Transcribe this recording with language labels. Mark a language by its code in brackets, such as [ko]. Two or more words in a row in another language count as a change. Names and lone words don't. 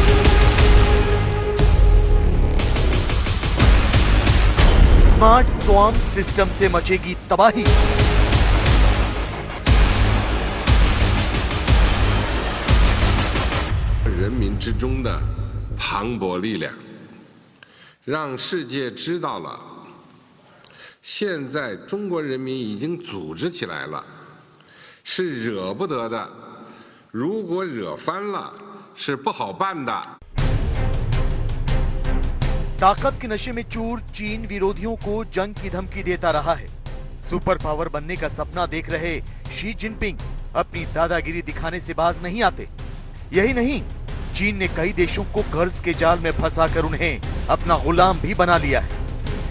[en] smart swarm system [hi] से मचेगी तबाही। [zh] 人民之中的磅礴力量，让世界知道了，现在中国人民已经组织起来了，是惹不得的。如果惹翻了，是不好办的。 [hi] ताकत के नशे में चूर चीन विरोधियों को जंग की धमकी देता रहा है। [en] super power [hi] बनने का सपना देख रहे शी जिनपिंग अपनी दादागिरी दिखाने से बाज नहीं आते। यही नहीं, चीन ने कई देशों को कर्ज के जाल में फंसाकर उन्हें अपना गुलाम भी बना लिया है।